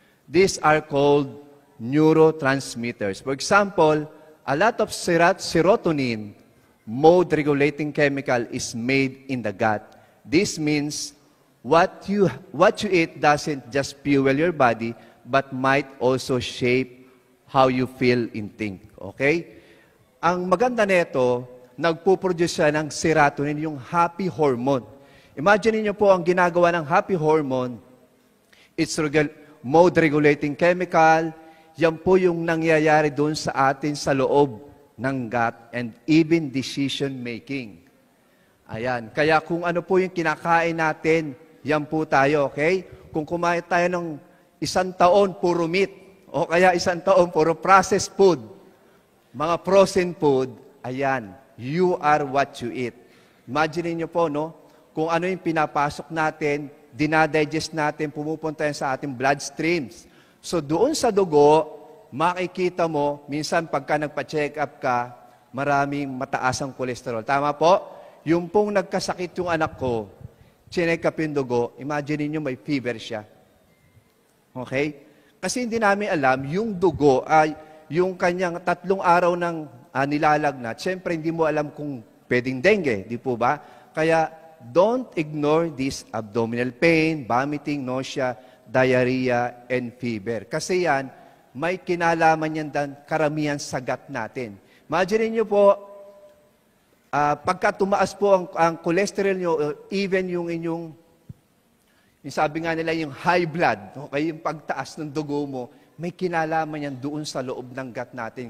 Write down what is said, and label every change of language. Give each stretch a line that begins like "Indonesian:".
English: These are called neurotransmitters. For example, a lot of serotonin, mood-regulating chemical, is made in the gut. This means what you eat doesn't just fuel your body, but might also shape how you feel and think. Okay?
Filipino: Ang maganda nito, nagpo-produce siya ng serotonin, yung happy hormone. Imagine niyo po ang ginagawa ng happy hormone.
English: It's mood-regulating chemical.
Filipino: Yan po yung nangyayari doon sa atin sa loob ng gut
English: and even decision-making.
Filipino: Ayan. Kaya kung ano po yung kinakain natin, yan po tayo, okay? Kung kumain tayo ng 1 taon, puro meat, o kaya 1 taon, puro processed food, mga frozen food, ayan,
English: you are what you eat.
Filipino: Imagine niyo po, no? Kung ano yung pinapasok natin, dinadigest natin, pumupunta yan sa ating bloodstreams. So doon sa dugo, makikita mo, minsan pagka nagpa-check up ka, maraming mataas ang kolesterol. Tama po? Yung pong nagkasakit yung anak ko, chinek up yung dugo, imagine niyo may fever siya. Okay? Kasi hindi namin alam, yung dugo ay yung kanyang 3 araw ng nilalagnat, siyempre hindi mo alam kung pwedeng dengue, di po ba?
English: Kaya don't ignore this abdominal pain, vomiting, nausea, diarrhea, and fever.
Filipino: Kasi yan, may kinalaman yan dan karamihan sa gut natin. Imagine niyo po, pagka tumaas po ang cholesterol nyo, even yung inyong, yung sabi nga nila, yung high blood, okay, yung pagtaas ng dugo mo, may kinalaman yan doon sa loob ng gut natin.